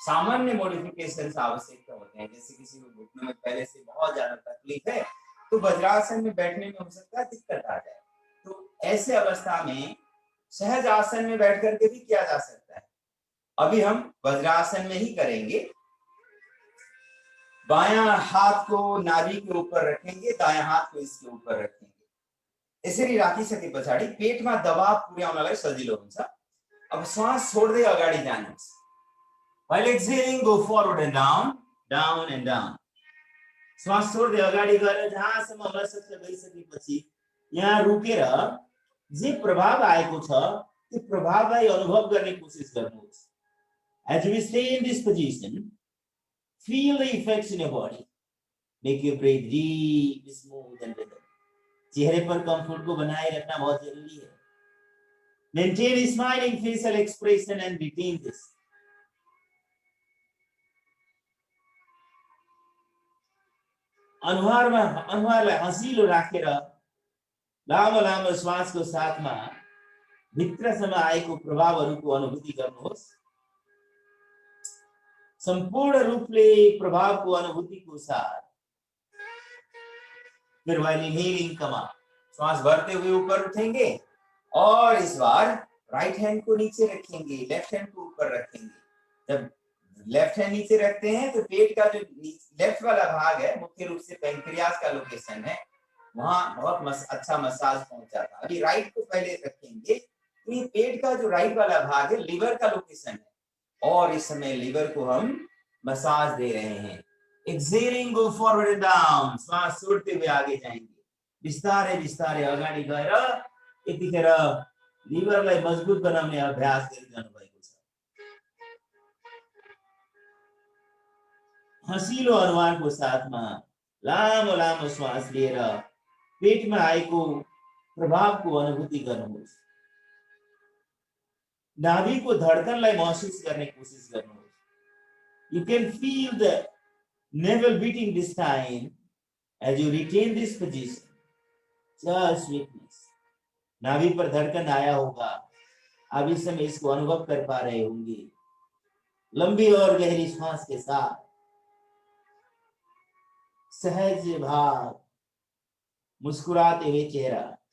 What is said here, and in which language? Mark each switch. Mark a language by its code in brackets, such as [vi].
[hi] सामान्य मॉडिफिकेशन आवश्यकता होते हैं। जैसे किसी को घुटनों में पहले से बहुत ज्यादा तकलीफ है तो वज्रासन में बैठने में हो सकता है दिक्कत आ जाए, तो ऐसे अवस्था में सहज आसन में बैठ करके भी किया जा सकता है। अभी हम वज्रासन में ही करेंगे। बायां हाथ को नाभि के ऊपर रखेंगे, दायां हाथ को इसके ऊपर रखेंगे। [ne] यसरी राखिसके पछाडि पेटमा दबाव पुर्याउनलाई सजिलो हुन्छ। अब श्वास छोड्दै अगाडि जानुहोस्। [en] While exhaling, go forward and down, down and down. [ne] श्वास छोड्दै अगाडि गएर जहाँसम्म हुन सक्छ गइसकेपछि यहाँ रुकेर जे प्रभाव आएको छ त्यो प्रभावलाई अनुभव गर्ने कोसिस गर्नुहोस्। [en] As we stay in this position, feel the effects in your body. Make your breath deep, smooth and rhythm. [hi] चेहरे पर कंफर्ट को बनाए रखना बहुत जरूरी है। [en] Maintain a smiling facial expression and retain this. [ne] अनुहारलाई हँसिलो राखेर लामो लामो श्वासको साथमा भित्रसम्म आएको प्रभावहरूको अनुभूति गर्नुहोस्। [hi] संपूर्ण रूपले प्रभावको अनुभूतिको साथ फिर [en] while inhaling come up, [hi] श्वास भरते हुए ऊपर उठेंगे और इस बार राइट हैंड को नीचे रखेंगे, लेफ्ट हैंड को ऊपर रखेंगे। जब लेफ्ट हैंड नीचे रखते हैं तो पेट का जो लेफ्ट वाला भाग है मुख्य रूप से पैंक्रियास का लोकेशन है, वहां बहुत अच्छा मसाज पहुंच जाता है। अभी राइट को पहले रखेंगे तो ये पेट का जो राइट वाला भाग है लिवर का लोकेशन है और इस समय लिवर को हम मसाज दे रहे हैं। [en] exhaling go forward and down, [hi] श्वास छोड़ते हुए आगे जाएंगे। [ne] बिस्तारै बिस्तारै अगाडि गएर यतिखेर लिभरलाई मजबुत बनाउने अभ्यास गरिरहनु भएको छ। हँसिलो अनुहारको साथमा लामो लामो श्वास लिएर पेटमा आएको प्रभावको अनुभूति गर्नुहोस्। नाभिको धड्कनलाई महसुस गर्ने कोसिस गर्नुहोस्। [en] You can feel the navel beating this time as you retain this position. Just witness. [hi] नाभि पर धड़कन आया होगा, आप इस समय इसको अनुभव कर पा रहे होंगे। लंबी और गहरी श्वास के साथ सहज भाव, मुस्कुराते हुए चेहरा।